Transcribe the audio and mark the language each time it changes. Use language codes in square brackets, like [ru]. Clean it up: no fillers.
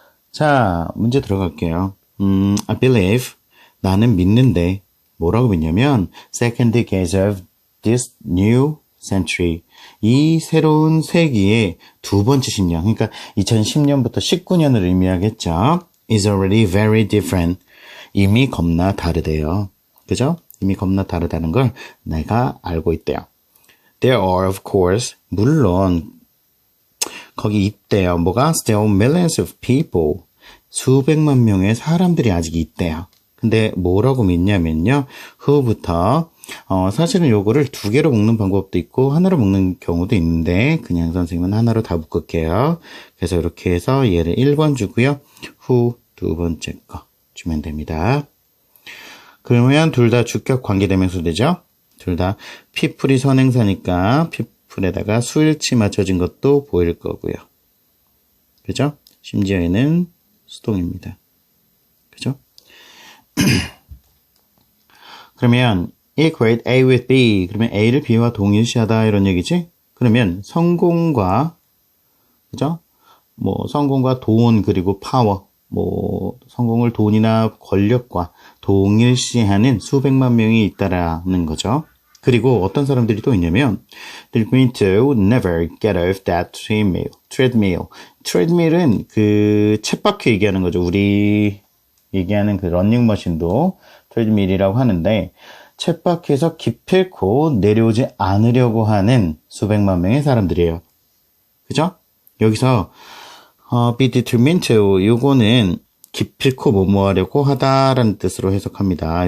[ko] 자, 문제 들어갈게요. [en] I believe [ko] 나는 믿는데 뭐라고 믿냐면 [en] second decade of this new century [ko] 이 새로운 세기의 두 번째 10년 그러니까 2010년부터 19년을 의미하겠죠. [en] is already very different [ko] 이미 겁나 다르대요. 그죠? 이미 겁나 다르다는 걸 내가 알고 있대요. [en] There are of course [ko] 물론 거기 있대요. 뭐가? [en] Still millions of people [ko] 수백만 명의 사람들이 아직 있대요. 근데 뭐라고 믿냐면요. who부터 사실은 요거를 두 개로 묶는 방법도 있고 하나로 묶는 경우도 있는데 그냥 선생님은 하나로 다 묶을게요. 그래서 이렇게 해서 얘를 1번 주고요. who 두 번째 거 주면 됩니다. 그러면 둘 다 주격 관계대명사 되죠. 둘 다 people이 선행사니까 people에다가 수일치 맞춰진 것도 보일 거고요. 그죠? 심지어 얘는 수동입니다. 그죠? 그러면 [en] equate A with B. [ko] 그러면 A를 B와 동일시하다 이런 얘기지? 그러면 성공과 그죠? 성공과 돈 그리고 파워 성공을 돈이나 권력과 동일시하는 수백만 명이 있다라는 거죠. 그리고 어떤 사람들이 또 있냐면 [en] they're going to never get off that treadmill. [ko] treadmill은 그 쳇바퀴 얘기하는 거죠. 우리 얘기하는 그 러닝머신도 트레드밀이라고 하는데 쳇바퀴에서 기필코 내려오지 않으려고 하는 수백만 명의 사람들이에요. 그죠? 여기서 [en] be determined to [ko] 요거는 기필코 뭐뭐 하려고 하다라는 뜻으로 해석합니다.